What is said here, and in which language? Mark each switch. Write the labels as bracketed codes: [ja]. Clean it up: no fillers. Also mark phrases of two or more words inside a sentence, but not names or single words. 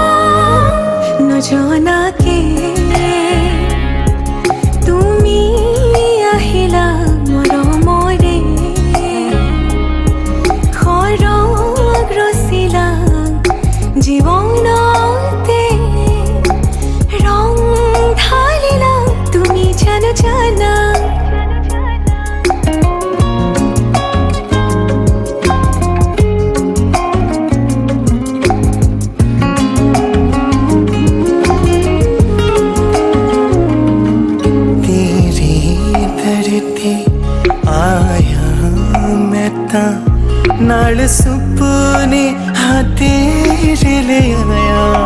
[as] নজনাকে তুমি আহিলা মৰমৰে খৰগ ৰচিলা জীৱনতে ৰং ঢালিলা তুমি জানা [pa] ਤੇਰੀ ਧਰਤੀ ਆਇਆ ਮੈਂ ਤਾਂ ਨਾਲ ਸੁਪਨੇ ਹਾਂ ਤੇਰੇ ਲੈ ਆਇਆ